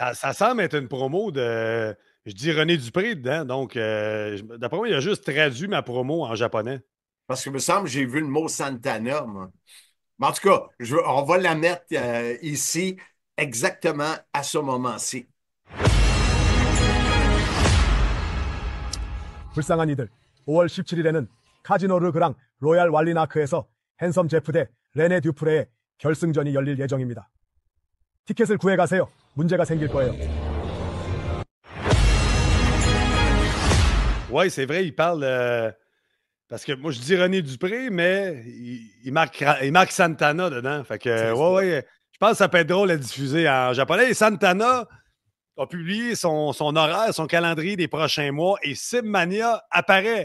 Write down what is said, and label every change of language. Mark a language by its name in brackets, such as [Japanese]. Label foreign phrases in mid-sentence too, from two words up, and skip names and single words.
[French] ça semble être une promo de, je dis René Dupré dedans. Donc, d'après moi, il a juste traduit ma promo en japonais. Parce que me semble que j'ai vu le mot Santana, moi. Mais en tout cas, on va la mettre ici exactement à ce moment-ci. [Korean] 불쌍한 이들 5월 17일에는 카지노 그랑 로얄 왈리나크에서 핸섬 제프 대 레네 듀프레의 결승전이 열릴 예정입니다. 티켓을 구해가세요. 문제가 생길 거예요. [French] Oui, c'est vrai, il parle. Parce que moi, je dis René Dupré, mais il marque Santana dedans. Fait que, ouais, je pense que ça peut être drôle à diffuser en japonais. Et Santana a publié son horaire, son calendrier des prochains mois et Simmania apparaît.